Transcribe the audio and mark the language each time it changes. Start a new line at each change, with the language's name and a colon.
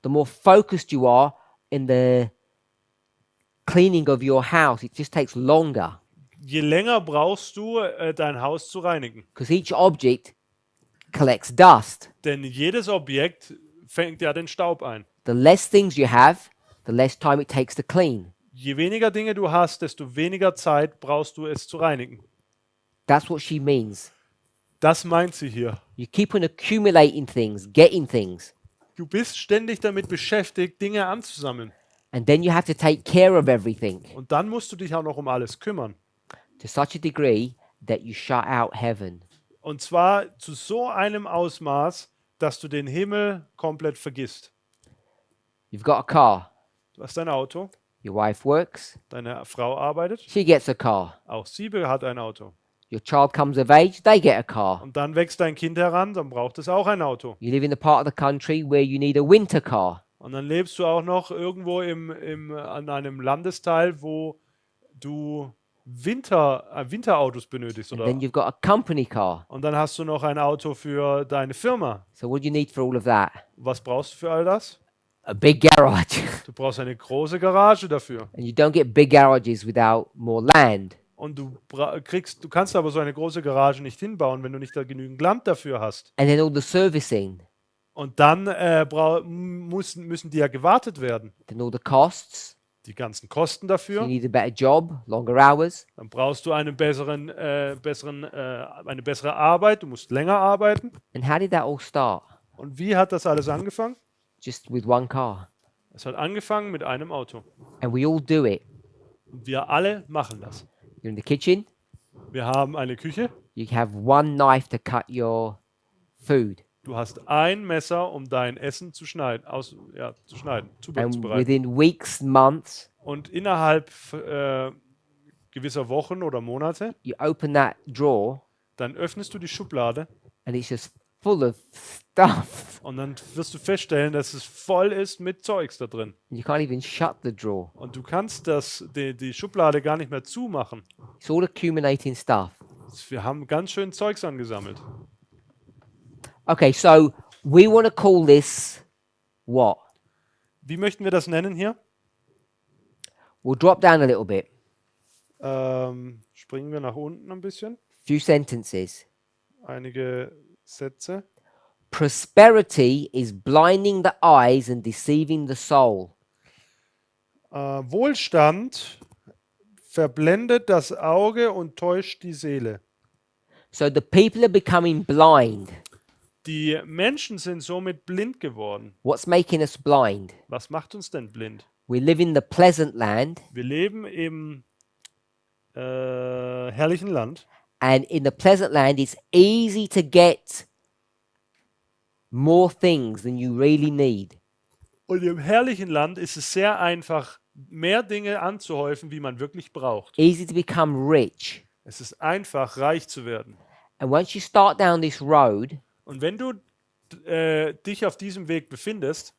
English: the more focused you are in the cleaning of your house. It just takes longer
German: je länger brauchst du, dein Haus zu reinigen.
English: because each object collects dust.
German: Denn jedes Objekt fängt ja den Staub ein.
English: The less things you have, the less time it takes to clean.
German: Je weniger Dinge du hast, desto weniger Zeit brauchst du, es zu reinigen.
English: That's what she means.
German: Das meint sie hier.
English: You keep on accumulating things, getting things,
German: Du bist ständig damit beschäftigt, Dinge anzusammeln.
English: and then you have to take care of everything
German: Und dann musst du dich auch noch um alles kümmern.
English: to such a degree that you shut out heaven.
German: Und zwar zu so einem Ausmaß, dass du den Himmel komplett vergisst.
English: You've got a car.
German: Du hast ein Auto,
English: Your wife works.
German: deine Frau arbeitet,
English: She gets a car.
German: auch sie hat ein Auto.
English: Your child comes of age. They get a car.
German: Und dann wächst dein Kind heran, dann braucht es auch ein Auto.
English: You live in the part of the country where you need a winter car.
German: Und dann lebst du auch noch irgendwo an einem Landesteil, wo du Winterautos benötigst.
English: And
German: Oder?
English: then you've got a company car.
German: Und dann hast du noch ein Auto für deine Firma.
English: So what do you need for all of that?
German: Was brauchst du für all das?
English: A big garage.
German: Du brauchst eine große Garage dafür.
English: And you don't get big garages without more land.
German: Und du kannst aber so eine große Garage nicht hinbauen, wenn du nicht da genügend Land dafür hast.
English: And then all the servicing.
German: Und dann müssen die ja gewartet werden.
English: Then all the costs.
German: Die ganzen Kosten
English: So you
German: dafür.
English: need a better job, longer hours.
German: Dann brauchst du eine bessere Arbeit. Du musst länger arbeiten.
English: And how did that all start?
German: Und wie hat das alles angefangen?
English: Just with one car.
German: Es hat angefangen mit einem Auto.
English: And we all do it.
German: Und wir alle machen das.
English: You're in the kitchen.
German: Wir haben eine Küche.
English: You have one knife to cut your food.
German: Du hast ein Messer, um dein Essen zu schneiden,
English: And
German: zubereiten.
English: within weeks, months,
German: Und innerhalb gewisser Wochen oder Monate,
English: you open that drawer
German: dann öffnest du die Schublade
English: and it's just full of stuff.
German: und dann wirst du feststellen, dass es voll ist mit Zeugs da drin.
English: You can't even shut the drawer.
German: Und du kannst die Schublade gar nicht mehr zumachen.
English: It's all accumulating stuff.
German: Wir haben ganz schön Zeugs angesammelt.
English: Okay, so we want to call this what?
German: Wie möchten wir das nennen hier?
English: We'll drop down a little bit.
German: Springen wir nach unten ein bisschen.
English: Few sentences.
German: Einige Sätze.
English: Prosperity is blinding the eyes and deceiving the soul.
German: Wohlstand verblendet das Auge und täuscht die Seele.
English: So the people are becoming blind.
German: Die Menschen sind somit blind geworden.
English: What's making us blind?
German: Was macht uns denn blind?
English: We live in the pleasant land,
German: Wir leben im herrlichen Land.
English: And in the pleasant land, it's easy to get more things than you really need.
German: Und im herrlichen Land ist es sehr einfach, mehr Dinge anzuhäufen, wie man wirklich braucht.
English: Easy to become rich.
German: Es ist einfach, reich zu werden.
English: And once you start down this road,
German: Und wenn du dich auf diesem Weg befindest,